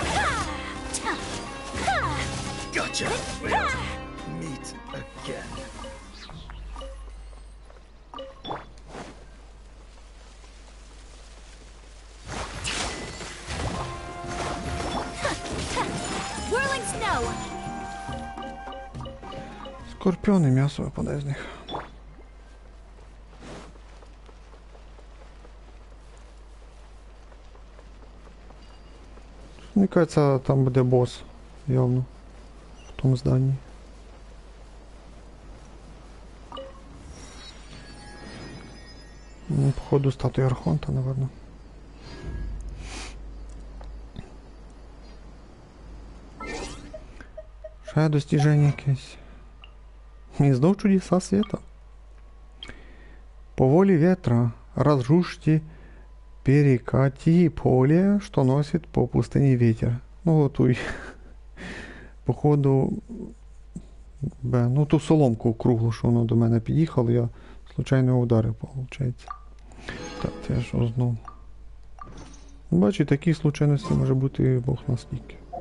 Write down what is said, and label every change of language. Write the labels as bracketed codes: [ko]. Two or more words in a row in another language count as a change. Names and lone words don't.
[en] Gotcha. We'll meet again. Whirling snow. [uk] Скорпіони, м'ясо випадає з них. Мені кажется, там буде бос, явно, в тому зданні. Ну, походу, статуя Архонта, наверное. Ще достіження якесь. І знов чудеса света. [ru] По воле ветра разрушьте перекати поле, что носит по пустыне ветер. [uk] Ну, готуй. Походу, ну ту соломку круглу, що воно до мене під'їхало, я случайно ударив, виходить. Так, це що знов. Бачу, такі случайності може бути Бог наскільки.